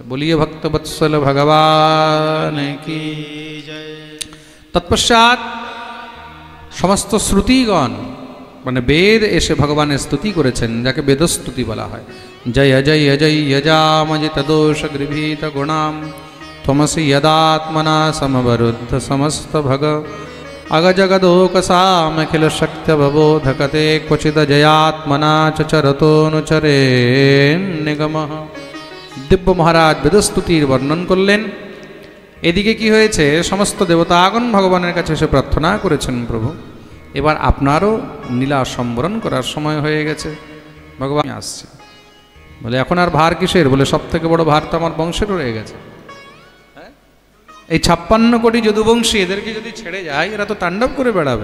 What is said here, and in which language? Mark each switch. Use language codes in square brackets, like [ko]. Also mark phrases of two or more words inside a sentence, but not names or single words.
[hi] बोलिए भक्तवत्सल भगवान की जय। [bn] তৎপশ্চাৎ সমস্ত শ্রুতিগণ মানে বেদ এসে ভগবানের স্তুতি করেছেন, যাকে বেদস্তুতি বলা হয়। [sa] জয় জয় জয় যজামজিত দোষ গৃভীত গুণাম त्वमसि यदात्मना समवरुद्ध समस्त भग अगजगदोकसामखिल शक्त्यवबोधकते क्वचिद जयात्मना चरतोनुचरे निगमः। [bn] दिव्य महाराज বেদস্তুতির বর্ণন করলেন। এদিকে কি হয়েছে, সমস্ত দেবতাগণ ভগবানের কাছে এসে প্রার্থনা করেছেন, প্রভু এবার আপনারও লীলা সম্বরণ করার সময় হয়ে গেছে, ভগবান আসছে। বলে এখন আর ভার কিসের? বলে সব থেকে বড় ভার তো আমার বংশের রয়ে গেছে। এই 56 কোটি যদুবংশী, এদেরকে যদি ছেড়ে যায় এরা তো তাণ্ডব করে বেড়াবে।